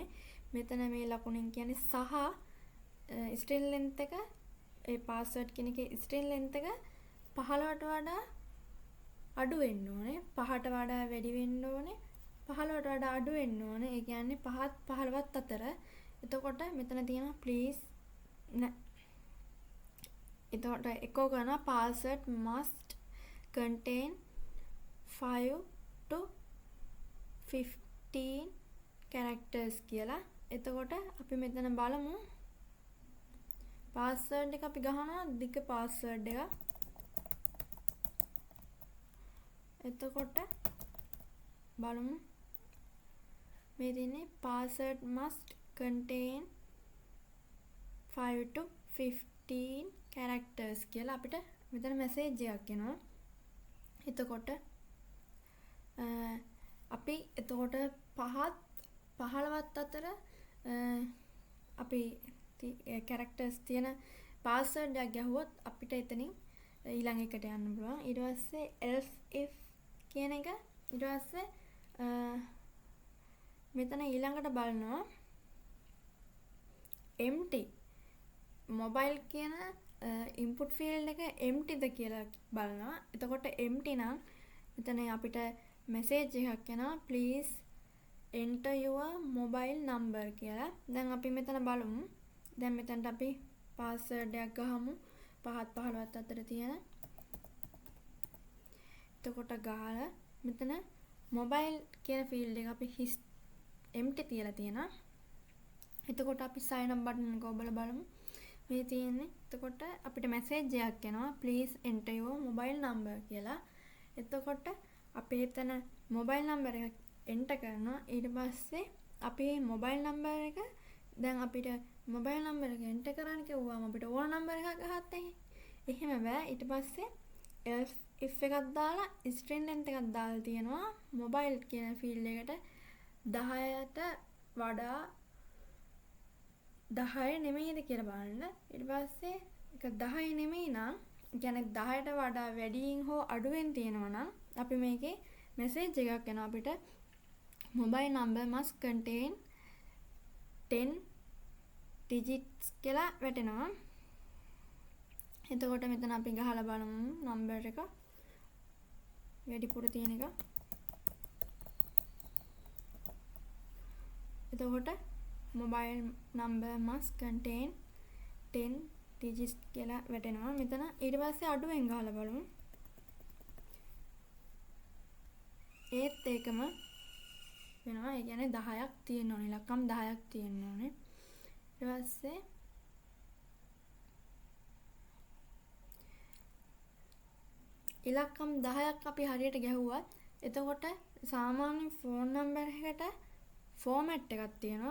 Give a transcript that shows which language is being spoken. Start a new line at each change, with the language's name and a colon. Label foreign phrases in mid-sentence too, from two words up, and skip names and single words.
Sinhala: මෙතන මේ ලකුණෙන් කියන්නේ සහ
English: string length
Sinhala: එක ඒ password කියන එකේ
English: string length
Sinhala: එක 15ට වඩා අඩු වෙන්න ඕනේ. 5ට වඩා වැඩි වෙන්න ඕනේ. 15ට වඩා අඩු වෙන්න ඕනේ. ඒ කියන්නේ 5ත් 15ත් අතර. එතකොට මෙතන තියෙනවා please එතකොට echo කරනවා
English: password must contain 5 to 15 characters
Sinhala: කියලා. එතකොට අපි මෙතන බලමු password එක අපි ගහනවා දිග password එක. එතකොට බලමු මේ තියෙන්නේ
English: password must contain 5 to 15 characters
Sinhala: කියලා අපිට මෙතන message එකක් එනවා. එතකොට අපි එතකොට 15ත් අතර අපි characters තියෙන password එකක් ගැහුවොත් අපිට එතනින් ඊළඟ එකට යන්න පුළුවන්. ඊට පස්සේ
English: else if
Sinhala: කියන එක ඊට පස්සේ මෙතන ඊළඟට බලනවා
English: empty mobile
Sinhala: කියන
English: input field
Sinhala: එක empty ද කියලා බලනවා. එතකොට empty නම් මෙතන අපිට message එකක් එනවා
English: please enter your mobile number
Sinhala: කියලා. දැන් අපි මෙතන බලමු. දැන් මෙතනට අපි password එකක් ගහමු 5ත් 15ත් අතර තියෙන. එතකොට ගහලා මෙතන mobile කියන field එක අපි empty තියලා තියෙනවා. එතකොට අපි
English: sign up button
Sinhala: එක ඔබලා බලමු. මේ තියෙන්නේ. එතකොට අපිට message එකක් එනවා
English: please enter your mobile number
Sinhala: කියලා. එතකොට අපි එතන
English: mobile number
Sinhala: එක enter කරනවා. ඊට පස්සේ අපි
English: mobile number
Sinhala: එක දැන් අපිට
English: mobile number
Sinhala: එක enter කරන්න කිව්වම අපිට ඕන number එකක් ගහත් එහෙම බෑ. ඊට පස්සේ
English: else if
Sinhala: එකක් දාලා
English: string length
Sinhala: එකක් දාලා තියෙනවා mobile කියන field එකට 10ට වඩා 10 නෙමෙයිද කියලා බලන්න. ඊට පස්සේ ඒක 10 නෙමෙයි නම් කියන්නේ 10ට වඩා වැඩියෙන් හෝ අඩුවෙන් තියෙනවා නම් අපි මේකේ message එකක් එනවා අපිට
English: mobile number must contain 10 digits
Sinhala: කියලා වැටෙනවා. එතකොට මෙතන අපි ගහලා බලමු number එක වැඩිපුර තියෙන එක. එතකොට
English: mobile number must contain 10 digits
Sinhala: කියලා වැටෙනවා මෙතන. ඊට පස්සේ අඩුවෙන් ගහලා බලමු. ඒත් ඒකම වෙනවා. ඒ කියන්නේ 10ක් තියෙන්න ඕනේ. ඉලක්කම් 10ක් තියෙන්න ඕනේ. ඊට පස්සේ ඉලක්කම් 10ක් අපි හරියට ගැහුවත් එතකොට සාමාන්‍ය
English: phone number
Sinhala: එකට ෆෝමැට් එකක් තියෙනවා.